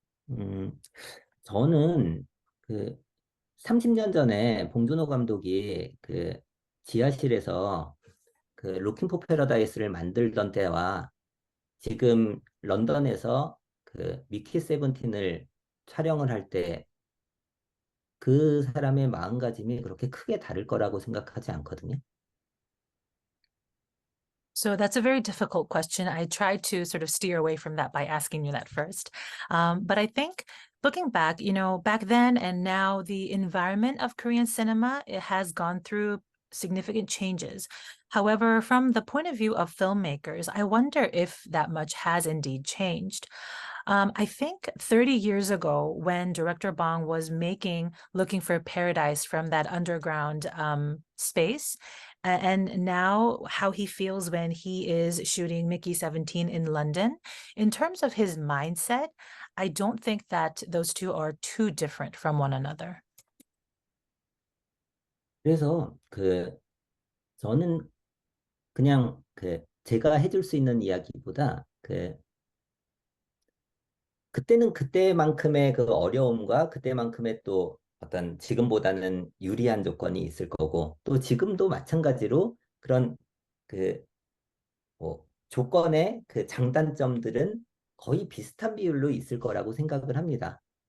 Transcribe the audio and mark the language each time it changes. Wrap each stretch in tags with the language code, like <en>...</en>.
<ko>음, 저는 그 30년 전에 봉준호 감독이 그 지하실에서 그 로킹 포 패러다이스를 만들던 때와 지금 런던에서 그 미키 세븐틴을 촬영을 할 때 그 사람의 마음가짐이 그렇게 크게 다를 거라고 생각하지 않거든요.</ko> <en>So that's a very difficult question. I tried to sort of steer away from that by asking you that first. But I think looking back, back then and now, the environment of Korean cinema, it has gone through significant changes. However, from the point of view of filmmakers, I wonder if that much has indeed changed. I think 30 years ago, when director Bong was making Looking for Paradise from that underground space, and now how he feels when he is shooting Mickey 17 in London, in terms of his mindset, I don't think that those two are too different from one another.</en> <ko>그래서 저는 그냥 제가 해줄 수 있는 이야기보다 그때는 그때만큼의 그 어려움과 그때만큼의 또 어떤 지금보다는 유리한 조건이 있을 거고 또 지금도 마찬가지로 그런 그 조건의 그 장단점들은 거의 비슷한 비율로 있을 거라고 생각을 합니다.</ko>